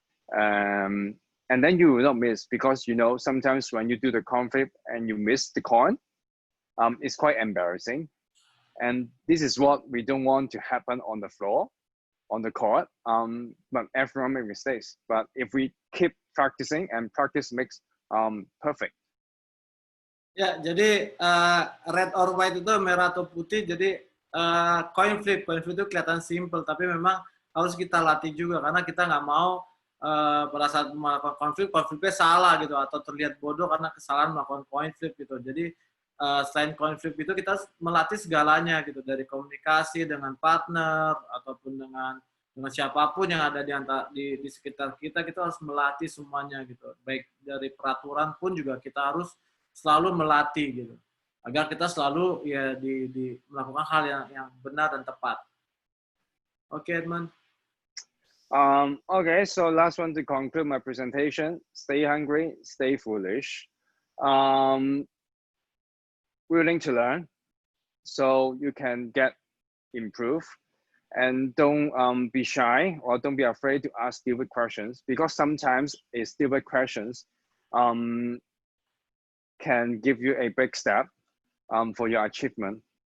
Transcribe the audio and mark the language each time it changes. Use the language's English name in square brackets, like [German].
[English] And then you will not miss, because you know sometimes when you do the coin flip and you miss the coin, it's quite embarrassing. And this is what we don't want to happen on the floor, on the court. But everyone makes mistakes. But if we keep practicing, and practice makes perfect. [Indonesian] Ya, jadi [English] red or white [Indonesian] itu merah atau putih. Jadi coin flip itu kelihatan simple, tapi memang harus kita latih juga karena kita nggak mau pada saat melakukan coin flipnya salah gitu atau terlihat bodoh karena kesalahan melakukan coin flip gitu. Jadi selain coin flip itu kita melatih segalanya gitu, dari komunikasi dengan partner ataupun dengan siapapun yang ada di sekitar kita harus melatih semuanya gitu. Baik dari peraturan pun juga kita harus selalu melatih gitu, agar kita selalu ya melakukan hal yang benar dan tepat. [English] Okay, Edmond. Okay, so last one to conclude my presentation. Stay hungry, stay foolish. Willing to learn, so you can get improved. And don't be shy, or don't be afraid to ask stupid questions, because sometimes stupid questions can give you a big step for your achievement.